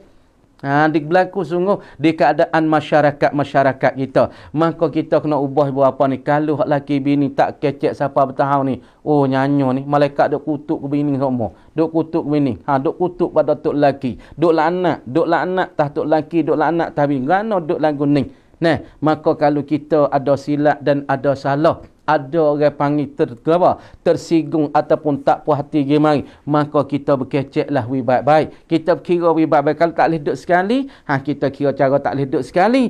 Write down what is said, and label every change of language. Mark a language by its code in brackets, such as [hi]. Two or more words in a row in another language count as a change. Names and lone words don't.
[ms] Di berlaku sungguh di keadaan masyarakat kita. Maka kita kena ubah apa ni. Kalau hak laki bini tak kecek siapa bertahan ni, oh nyanyo ni, malaikat duk kutuk ke bini semua. Duk kutuk ke bini. Duk kutuk pada tok laki. Duk laknat tah tok laki, duk laknat tah bini. Gano duk lagu ni. Maka kalau kita ada silap dan ada salah, ada orang panggil tersinggung ataupun tak puas hati gimana, maka kita berkeceklah wi baik-baik. Kita kira wi baik-baik. Kalau tak boleh duduk sekali, kita kira cara tak boleh duduk sekali.